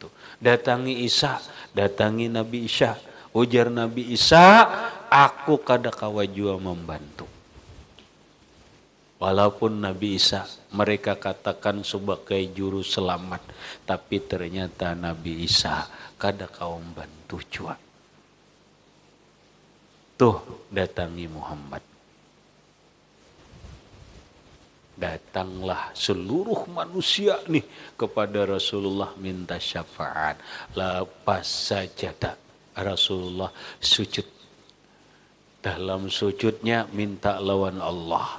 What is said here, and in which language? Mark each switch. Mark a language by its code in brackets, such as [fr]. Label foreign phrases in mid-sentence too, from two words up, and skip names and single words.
[bjn] Datangi Isa, datangi Nabi Isa. Ujar Nabi Isa, aku kada kawa jua membantu. [id] Walaupun Nabi Isa mereka katakan sebagai juru selamat, tapi ternyata Nabi Isa [bjn] kada kawa [id] membantu jua. [bjn] Tuh datangi Muhammad. [id] Datanglah seluruh manusia nih kepada Rasulullah minta syafaat. Lepas saja Rasulullah sujud. Dalam sujudnya minta lawan Allah.